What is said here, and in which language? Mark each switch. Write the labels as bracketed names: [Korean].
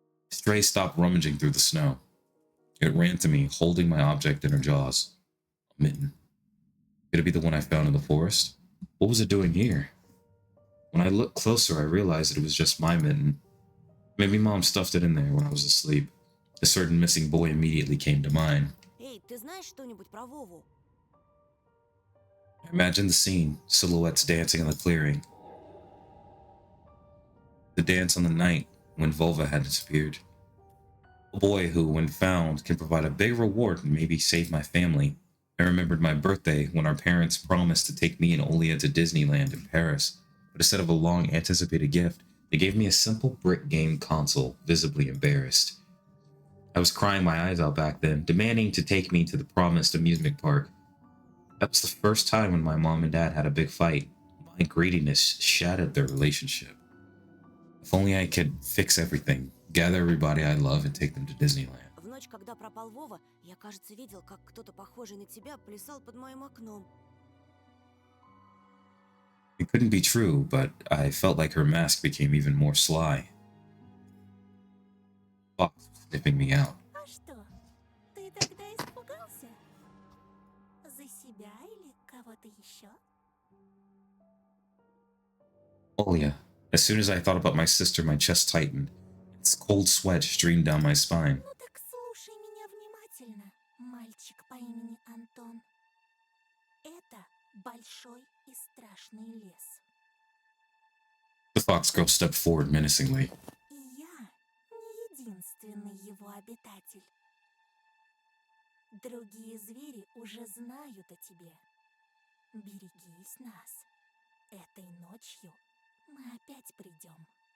[English] Stray stopped rummaging through the snow. It ran to me, holding my object in her jaws. A mitten. Could it be the one I found in the forest? What was it doing here? When I looked closer, I realized that it was just my mitten. Maybe Mom stuffed it in there when I was asleep. A certain missing boy immediately came to mind. [Russian] Эй, ты знаешь что-нибудь про Вову? [English] I imagined the scene, silhouettes dancing in the clearing. The dance on the night when Volva had disappeared. A boy who, when found, can provide a big reward and maybe save my family. I remembered my birthday when our parents promised to take me and Olia to Disneyland in Paris, but instead of a long anticipated gift, they gave me a simple brick game console, visibly embarrassed. I was crying my eyes out back then, demanding to take me to the promised amusement park. That was the first time when my mom and dad had a big fight. My greediness shattered their relationship. If only I could fix everything, gather everybody I love and take them to Disneyland. [Russian] В ночь, когда пропал Вова, я, кажется, видел, как кто-то похожий на тебя плясал под моим окном. [English] It couldn't be true, but I felt like her mask became even more sly. Fox was sniffing me out. [Russian] А что, ты тогда испугался? За себя или кого-то еще? [English] Olia. As soon as I thought about my sister, my chest tightened. Its cold sweat streamed down my spine. [Russian] Ну так слушай меня внимательно, мальчик по имени Антон. Это большой и страшный лес. [English] The fox girl stepped forward menacingly. [Russian] И я не единственный его обитатель. Другие звери уже знают о тебе. Берегись нас. Этой ночью мы опять придем.